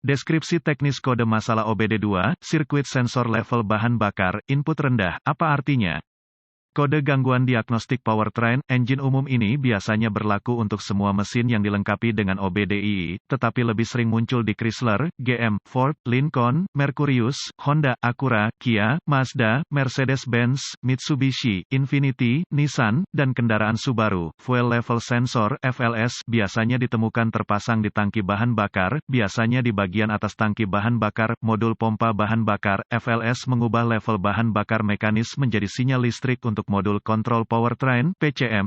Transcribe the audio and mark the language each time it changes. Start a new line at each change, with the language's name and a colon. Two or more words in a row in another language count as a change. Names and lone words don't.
Indonesian: Deskripsi teknis kode masalah OBD2, sirkuit sensor level bahan bakar, input rendah, apa artinya? Kode gangguan diagnostik
English: powertrain engine
Indonesian: umum ini biasanya berlaku untuk semua mesin yang dilengkapi dengan OBDII, tetapi lebih sering muncul di Chrysler, GM, Ford, Lincoln, Mercurius, Honda, Acura, Kia, Mazda, Mercedes-Benz, Mitsubishi, Infiniti, Nissan, dan kendaraan Subaru.
English: Fuel level sensor
Indonesian: (FLS) biasanya ditemukan terpasang di tangki bahan bakar, biasanya di bagian atas tangki bahan bakar, modul pompa bahan bakar. FLS mengubah level bahan bakar mekanis menjadi sinyal listrik untuk modul kontrol powertrain, PCM.